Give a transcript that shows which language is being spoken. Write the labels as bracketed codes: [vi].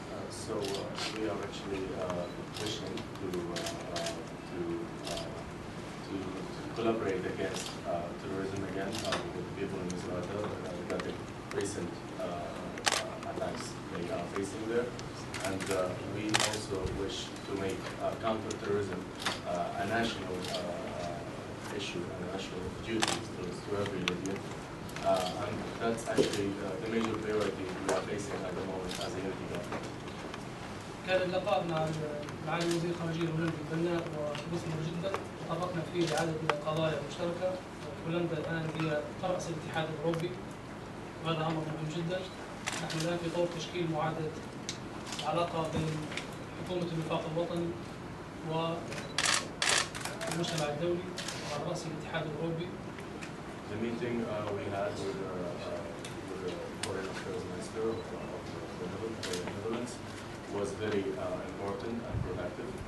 [en] So we are actually wishing to collaborate against terrorism again with people in Israel regarding recent attacks they are facing there, and we also wish to make counter-terrorism a national issue and a national duty to every Libyan, and that's actually the major priority we are facing at the moment as a unity government. [ar] كان اللقاء مع معالي وزير الخارجية الهولندي بناء ومثمر جدا، تطرقنا فيه لعدد من القضايا المشتركة. هولندا الآن هي رأس الاتحاد الأوروبي وهذا أمر مهم جدا. نحن الآن في طور تشكيل معاهدة علاقة بين حكومة الوفاق الوطني والمجتمع الدولي وعلى رأس الاتحاد الأوروبي. [en] The meeting we had with the Foreign Affairs Minister of the Netherlands was very important and productive.